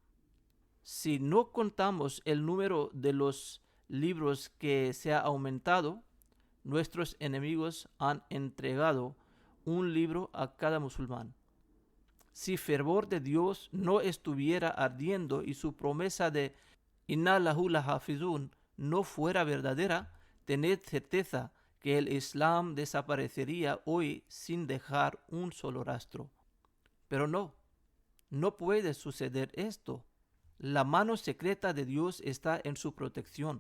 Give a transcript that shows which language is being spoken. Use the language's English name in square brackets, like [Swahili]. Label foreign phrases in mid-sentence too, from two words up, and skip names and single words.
[Spanish] Si no contamos el número de los libros que se ha aumentado, nuestros enemigos han entregado un libro a cada musulmán. Si fervor de Dios no estuviera ardiendo y su promesa de [Arabic] إنا له لحافظون [Spanish] no fuera verdadera, tened certeza que el Islam desaparecería hoy sin dejar un solo rastro. Pero no puede suceder esto. La mano secreta de Dios está en su protección.